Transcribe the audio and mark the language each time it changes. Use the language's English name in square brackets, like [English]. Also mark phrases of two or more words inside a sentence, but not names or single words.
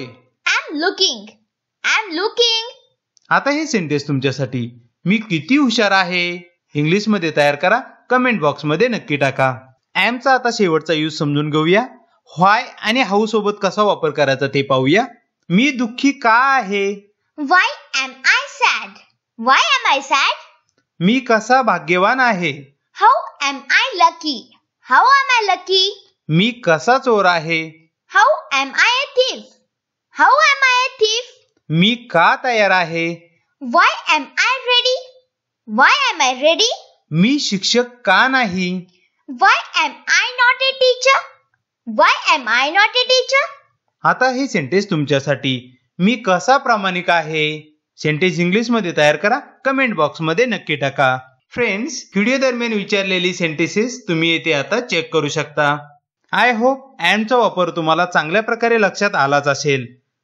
[English] Am looking. Am looking. [Marathi] आता हे सेंटेन्स तुमच्यासाठी. मी किती हुशार आहे. इंग्लिश मध्ये तयार करा, [English] comment box [Marathi] मध्ये नक्की टाका. एमचा आता शेवटचा यूज समजून घेऊया. व्हाय आणि हाऊ सोबत कसा वापर करायचा ते पाहूया. मी दुःखी का आहे? [English] Why am I sad? Why am I sad? [Marathi] मी कसा भाग्यवान आहे. [English] How am I lucky? How am I lucky? [Marathi] मी कसा चोर आहे. [English] How am I a thief? How am I a thief? [Marathi] मी का तयार आहे. [English] Why am I ready? Why am I ready? [Marathi] मी शिक्षक का नाही. [English] Why am I not a teacher? Why am I not a teacher? [Marathi] आता हे सेंटेन्स तुमच्यासाठी. मी कसा प्रामाणिक आहे. [English] sentence English [Marathi] मध्ये तयार करा, [English] comment box [Marathi] मध्ये नक्की टाका. फ्रेंड्स, व्हिडिओ दरम्यान विचारलेली सेंटेन्सेस तुम्ही येथे आता चेक करू शकता. [English] I hope [Marathi] एमचा वापर तुम्हाला चांगल्या प्रकारे लक्षात आलाच असेल.